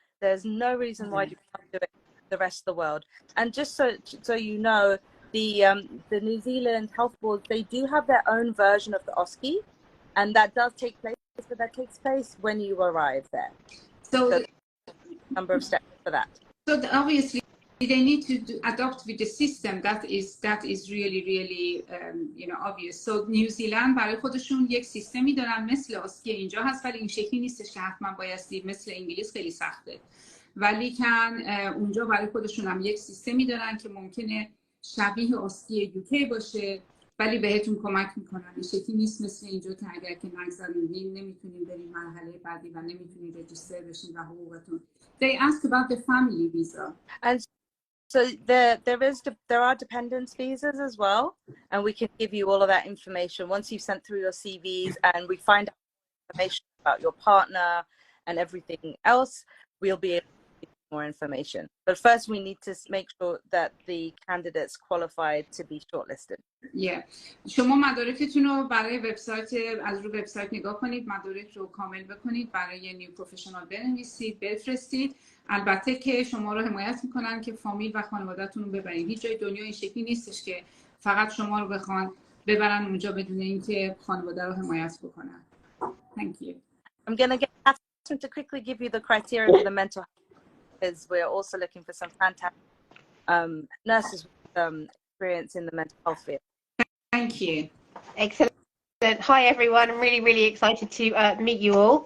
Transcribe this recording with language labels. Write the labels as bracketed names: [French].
[English] There's no reason why you can't do it the rest of the world. And just so you know, the New Zealand health board, they do have their own version of the OSCE, and that does take place, but that takes place when you arrive there. So number of steps for that. So obviously they need to adopt with the system. That is really obvious. [Persian] So نیوزیلند برای خودشون یک سیستمی دارن مثل آسکی اینجا هست، ولی این شکلی نیستش که حتما بایستی مثل انگلیس خیلی سخته، ولی کن اونجا برای خودشون هم یک سیستمی دارن که ممکنه شبیه آسکی یوکی باشه، ولی بهتون کمک میکنن. این شکلی نیست مثل اینجا که اگر که نگذارین نمیتونین برین مرحله بعدی و نمیتونین رجیستر بشین و حقوقتون. [English] They ask about the family visa. And so there are dependence visas as well, and we can give you all of that information once you've sent through your CVs and we find out information about your partner and everything else. We'll be able to give you more information. But first, we need to make sure that the candidates qualified to be shortlisted. Yeah. [Persian] شما مدارکتون رو برای وبسایت از رو وبسایت نگاه کنید، مدارک رو کامل بکنید، برای نیو پروفشنال بنویسید، بفرستید. البته که شما رو حمایت میکنن که فامیل و خانواده‌تون رو ببرید. هیچ جای دنیا این شکلی نیستش که فقط شما رو بخوان ببرن اونجا بدون اینکه خانواده رو حمایت بکنن. [English] Thank you. I'm going to get Catherine to quickly give you the criteria for the mental health, because we're also looking for some fantastic nurses with experience in the mental health field. Thank you. Excellent. Hi everyone, I'm really excited to meet you all.